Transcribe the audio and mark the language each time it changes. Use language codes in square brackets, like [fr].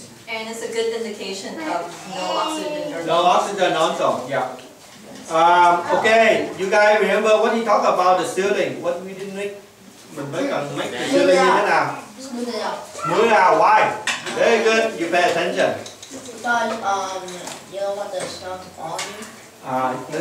[en] And it's a good indication of no oxygen. No oxygen also, yeah. Okay, you guys remember what he talked about the ceiling? What we didn't make? [vi] Mình mới cần [en] make the ceiling [vi] như thế nào? [en] Smooth it out. Smooth it out. Why? Very good. You pay attention. But you don't want the snow to fall on you.